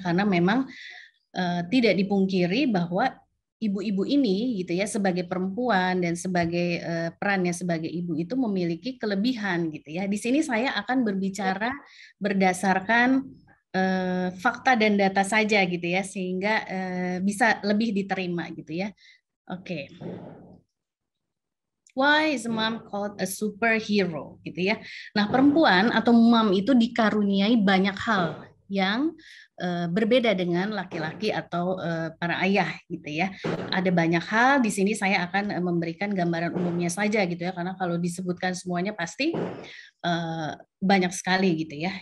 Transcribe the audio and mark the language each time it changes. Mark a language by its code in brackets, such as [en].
[id] Karena memang tidak dipungkiri bahwa ibu-ibu ini gitu ya sebagai perempuan dan sebagai perannya sebagai ibu itu memiliki kelebihan gitu ya. Di sini saya akan berbicara berdasarkan fakta dan data saja gitu ya sehingga bisa lebih diterima gitu ya. Oke. [en] Why is mom called a superhero [id] gitu ya. Nah, perempuan atau mom itu dikaruniai banyak hal yang berbeda dengan laki-laki atau para ayah gitu ya. Ada banyak hal di sini saya akan memberikan gambaran umumnya saja gitu ya karena kalau disebutkan semuanya pasti banyak sekali gitu ya.